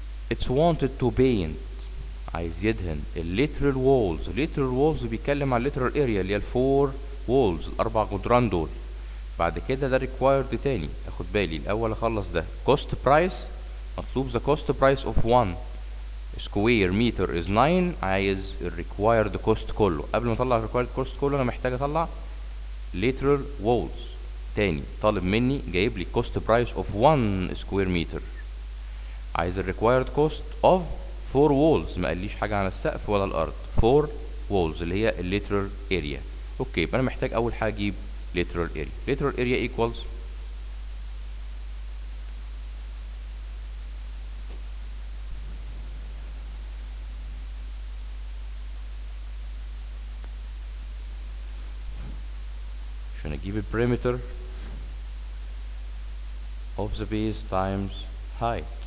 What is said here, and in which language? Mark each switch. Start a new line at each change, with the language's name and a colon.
English: It's wanted to paint.
Arabic: عايز يدهن
English: الليترال وولز.
Arabic: ليترال وولز بيتكلم عن الليترال اريا اللي هي الفور وولز، الاربع جدران دول. بعد كده ده ريكوايرد تاني. اخد بالي الاول اخلص ده. كوست برايس مطلوب.
English: the cost price of 1 square meter is 9.
Arabic: عايز الريكوايرد كوست كله. قبل ما اطلع الريكوايرد كوست كله انا محتاج اطلع
English: lateral walls.
Arabic: تاني طالب مني جايب لي
English: cost price of 1 square meter.
Arabic: عايز الريكوايرد كوست
English: of 4 walls.
Arabic: ما قاليش حاجه عن السقف ولا الارض. 4 walls اللي هي الليترال اريا. اوكي يبقى انا محتاج اول حاجه اجيب
English: lateral area. lateral area equals
Arabic: عشان اجيب
English: البريمتر of the base times height.